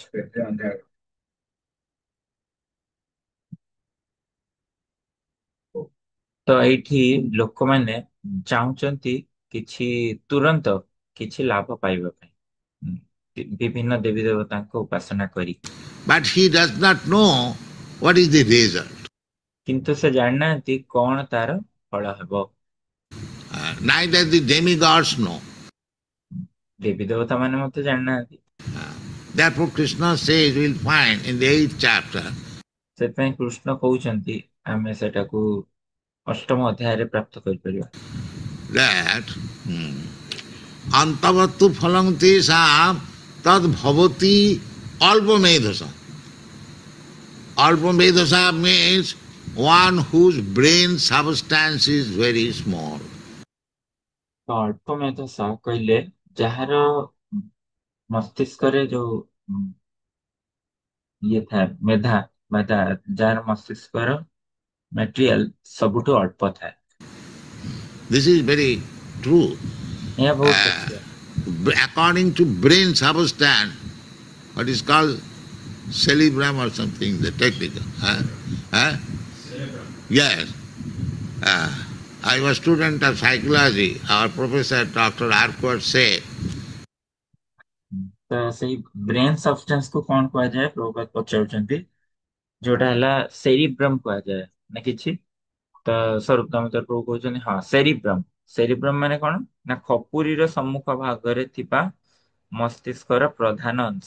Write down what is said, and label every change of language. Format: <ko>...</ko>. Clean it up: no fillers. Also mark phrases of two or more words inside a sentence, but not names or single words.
<or>ପେଟି ବାନ୍ଧିବା ତ ଏଇଠି ଲୋକମାନେ ଚାହୁଁଛନ୍ତି କିଛି ତୁରନ୍ତ କିଛି ଲାଭ ପାଇବା ପାଇଁ ବିଭିନ୍ନ ଦେବୀ ଦେବତାଙ୍କ ଉପାସନା କରି,</or> <en>But he does not know what is the result.</en> <or>କିନ୍ତୁ ସେ ଜାଣିନାହାନ୍ତି କଣ ତାର ଫଳ ହେବ।</or> <en>Neither the demigods know.</en> <or>ଦେବୀ ଦେବତା ମାନେ ମଧ୍ୟ ଜାଣିନାହାନ୍ତି।</or> <en>Therefore Krishna says, we'll find in the 8th chapter,</en> <or>ସେଥିପାଇଁ କୃଷ୍ଣ କହୁଛନ୍ତି ଆମେ ସେଟାକୁ ଅଷ୍ଟମ ଅଧ୍ୟାୟରେ ପ୍ରାପ୍ତ କରିପାରିବା</or> <sa>that अन्तवत्तु फलं तेषां तद् भवति अल्पमेधसा.</sa> <en>Alpamedhasa means one whose brain substance is very small.</en> <or>ତ</or> <sa>ଅଳ୍ପ ମେଧସା</sa> <or>କହିଲେ ଯାହାର ମସ୍ତିଷ୍କରେ ଯୋଉ ଇଏ ଥାଏ ମେଧା ବା ଯାହାର ମସ୍ତିଷ୍କର ମେଟେରିଆଲ ସବୁଠୁ ଅଳ୍ପ ଥାଏ।</or> <en>This is very true.</en> <or>ଏହା ବହୁତ ସତ୍ୟ।</or> <en>According to brain substance, what is called cerebrum or something, the technical. Yes. I was student of psychology. Our professor, Dr. Arkward, said,</en> <or>ତ ସେଇ</or> <en>brain substance</en> <or>କୁ କଣ କୁହାଯାଏ ପ୍ରଭୁପାଦ ପଚାରୁଛନ୍ତି, ଯୋଉଟା ହେଲା ସେରିବ୍ରମ କୁହାଯାଏ ନା କିଛି। ତ ସ୍ୱରୂପ ଦାମୋଦର ପ୍ରଭୁ କହୁଛନ୍ତି ହଁ ସେରିବ୍ରମ। ସେରିବ୍ରମ ମାନେ କଣ ନା ଖପୁରୀର ସମ୍ମୁଖ ଭାଗରେ ଥିବା ମସ୍ତିଷ୍କର ପ୍ରଧାନ ଅଂଶ।</or>